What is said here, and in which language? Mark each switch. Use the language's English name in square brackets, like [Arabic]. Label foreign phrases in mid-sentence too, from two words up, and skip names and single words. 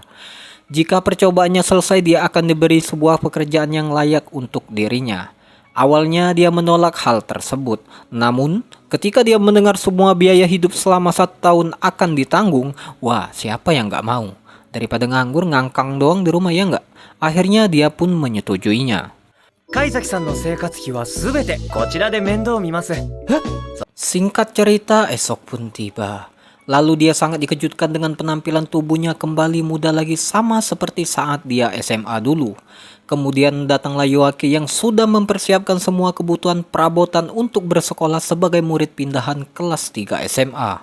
[Indonesian] Jika percobaannya selesai, dia akan diberi sebuah pekerjaan yang layak untuk dirinya. Awalnya dia menolak hal tersebut, namun ketika dia mendengar semua biaya hidup selama 1 tahun akan ditanggung, wah siapa yang gak mau? Daripada nganggur ngangkang doang di rumah, ya nggak? Akhirnya dia pun menyetujuinya. [Japanese] 貝崎さんの生活費はすべてこちらで面倒を見ます。 [Indonesian] Singkat cerita, esok pun tiba. Lalu dia sangat dikejutkan dengan penampilan tubuhnya kembali muda lagi sama seperti saat dia SMA dulu. Kemudian datanglah Yoake yang sudah mempersiapkan semua kebutuhan perabotan untuk bersekolah sebagai murid pindahan kelas 3 SMA.